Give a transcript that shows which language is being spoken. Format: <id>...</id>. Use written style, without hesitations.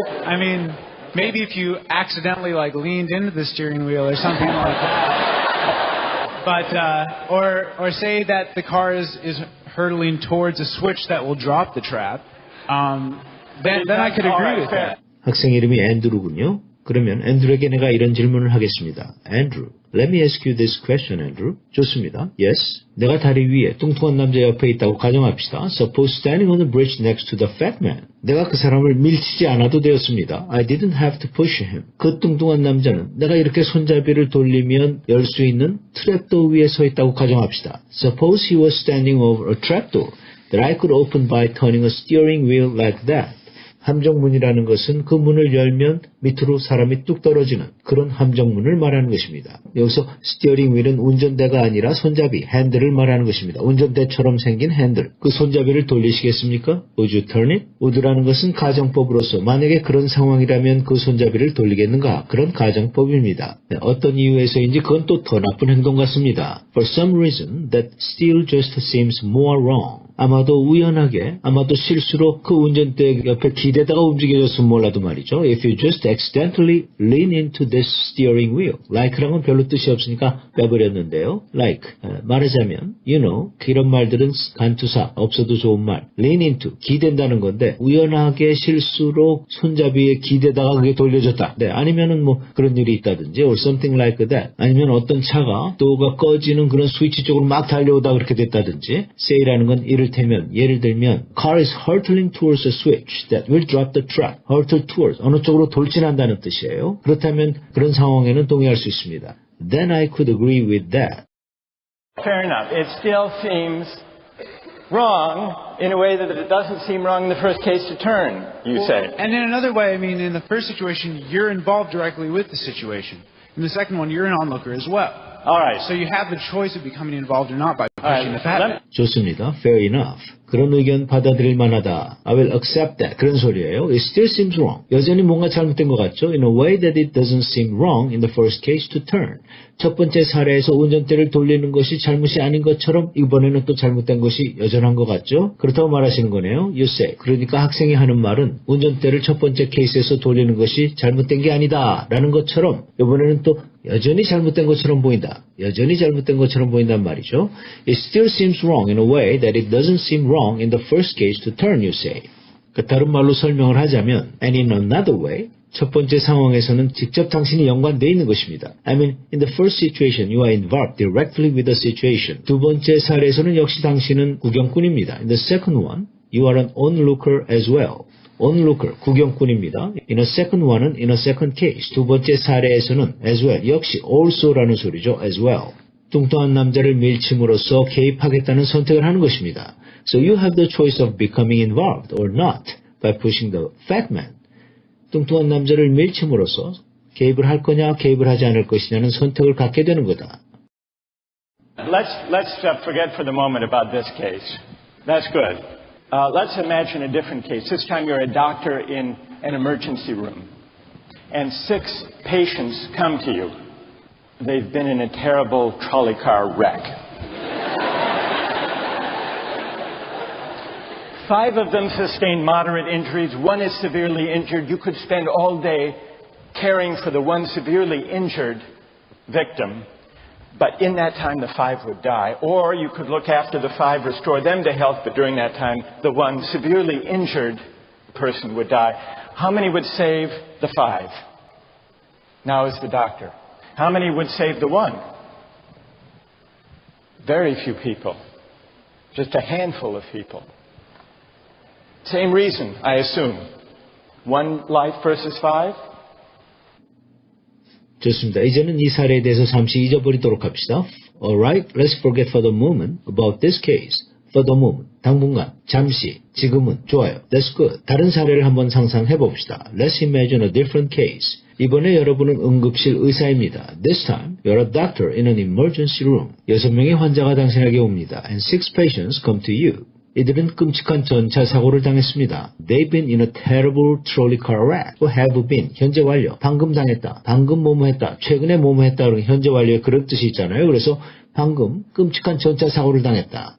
<en>I mean, maybe if you accidentally leaned into the steering wheel or something like that. But or say that the car is hurtling towards a switch that will drop the trap. Then I could agree with that.</en> <ko>학생 이름이 앤드루군요. 그러면 앤드루에게 내가 이런 질문을 하겠습니다.</ko> <en>Andrew, let me ask you this question, Andrew.</en> <ko>좋습니다.</ko> <en>Yes.</en> <ko>내가 다리 위에 뚱뚱한 남자 옆에 있다고 가정합시다.</ko> <en>Suppose standing on the bridge next to the fat man.</en> <ko>내가 그 사람을 밀치지 않아도 되었습니다.</ko> <en>I didn't have to push him.</en> <ko>그 뚱뚱한 남자는 내가 이렇게 손잡이를 돌리면 열 수 있는 트랩도어 위에 서 있다고 가정합시다.</ko> <en>Suppose he was standing over a trapdoor that I could open by turning a steering wheel like that.</en> <ko>함정문이라는 것은 그 문을 열면 밑으로 사람이 뚝 떨어지는 그런 함정문을 말하는 것입니다. 여기서 스티어링 휠은 운전대가 아니라 손잡이, 핸들을 말하는 것입니다. 운전대처럼 생긴 핸들, 그 손잡이를 돌리시겠습니까?</ko> <en>Would you turn it?</en> <ko>would라는 것은 가정법으로서 만약에 그런 상황이라면 그 손잡이를 돌리겠는가? 그런 가정법입니다. 네, 어떤 이유에서인지 그건 또 더 나쁜 행동 같습니다.</ko> <en>For some reason, that still just seems more wrong.</en> <ko>아마도 우연하게, 아마도 실수로 그 운전대 옆에 기대다가 움직여졌으면 몰라도 말이죠.</ko> <en>If you just accidentally lean into this steering wheel.</en> <ko>Like랑은 별로 뜻이 없으니까 빼버렸는데요. Like, 말하자면,</ko> <en>you know,</en> <ko>이런 말들은 간투사, 없어도 좋은 말. Lean into, 기댄다는 건데, 우연하게 실수로 손잡이에 기대다가 그게 돌려졌다. 네, 아니면은 뭐 그런 일이 있다든지,</ko> <en>or something like that.</en> <ko>아니면 어떤 차가 도어가 꺼지는 그런 스위치 쪽으로 막 달려오다 그렇게 됐다든지, say라는 건 이를테면, 예를 들면,</ko> <en>car is hurtling towards a switch that will drop the trap.</en> <ko>hurtle towards, 어느 쪽으로 돌진한다는 뜻이에요. 그렇다면 그런 상황에는 동의할 수 있습니다.</ko> <en>Then I could agree with that. Fair enough. It still seems wrong in a way that it doesn't seem wrong in the first case to turn, you say. And in another way, I mean, in the first situation, you're involved directly with the situation. In the second one, you're an onlooker as well. All right. So you have the choice of becoming involved or not by pushing the fat man.</en> <ko>좋습니다.</ko> <en>Fair enough.</en> <ko>그런 의견 받아들일 만하다.</ko> <en>I will accept that.</en> <ko>그런 소리예요.</ko> <en>It still seems wrong.</en> <ko>여전히 뭔가 잘못된 것 같죠?</ko> <en>In a way that it doesn't seem wrong in the first case to turn.</en> <ko>첫 번째 사례에서 운전대를 돌리는 것이 잘못이 아닌 것처럼 이번에는 또 잘못된 것이 여전한 것 같죠? 그렇다고 말하시는 거네요.</ko> <en>You say.</en> <ko>그러니까 학생이 하는 말은 운전대를 첫 번째 케이스에서 돌리는 것이 잘못된 게 아니다. 라는 것처럼 이번에는 또 여전히 잘못된 것처럼 보인다. 여전히 잘못된 것처럼 보인단 말이죠.</ko> <en>It still seems wrong in a way that it doesn't seem wrong in the first case to turn, you say.</en> <ko>그 다른 말로 설명을 하자면,</ko> <en>and in another way,</en> <ko>첫 번째 상황에서는 직접 당신이 연관되어 있는 것입니다.</ko> <en>I mean, in the first situation, you are involved directly with the situation.</en> <ko>두 번째 사례에서는 역시 당신은 구경꾼입니다.</ko> <en>In the second one, you are an onlooker as well.</en> <ko>onlooker, 구경꾼입니다.</ko> <en>In a second one은 in a second case.</en> <ko>두 번째 사례에서는 as well, 역시 also라는 소리죠.</ko> <en>as well.</en> <ko>뚱뚱한 남자를 밀침으로써 개입하겠다는 선택을 하는 것입니다.</ko> <en>So you have the choice of becoming involved or not by pushing the fat man.</en> <ko>뚱뚱한 남자를 밀침으로써 개입을 할 거냐, 개입을 하지 않을 것이냐는 선택을 갖게 되는 거다.</ko> <en>Let's forget for the moment about this case. That's good. Let's imagine a different case. This time you're a doctor in an emergency room, and 6 patients come to you. They've been in a terrible trolley car wreck. 5 of them sustained moderate injuries. 1 is severely injured. You could spend all day caring for the 1 severely injured victim, but in that time the 5 would die. Or you could look after the 5, restore them to health, but during that time the 1 severely injured person would die. How many would save the 5? Now is the doctor. How many would save the 1? Very few people. Just a handful of people. Same reason, I assume. 1 life versus 5?</en> <ko>좋습니다. 이제는 이 사례에 대해서 잠시 잊어버리도록 합시다.</ko> <en>Alright, let's forget for the moment about this case.</en> <ko>For the moment, 당분간, 잠시, 지금은, 좋아요.</ko> <en>That's good.</en> <ko>다른 사례를 한번 상상해 봅시다.</ko> <en>Let's imagine a different case.</en> <ko>이번에 여러분은 응급실 의사입니다.</ko> <en>This time, you're a doctor in an emergency room.</en> <ko>6명의 환자가 당신에게 옵니다.</ko> <en>And 6 patients come to you.</en> <ko>이들은 끔찍한 전차 사고를 당했습니다.</ko> <en>They've been in a terrible trolley car wreck.</en> <ko>have been, 현재 완료. 방금 당했다. 방금 뭐뭐 했다. 최근에 뭐뭐 했다. 그런 현재 완료에 그런 뜻이 있잖아요. 그래서 방금 끔찍한 전차 사고를 당했다.</ko>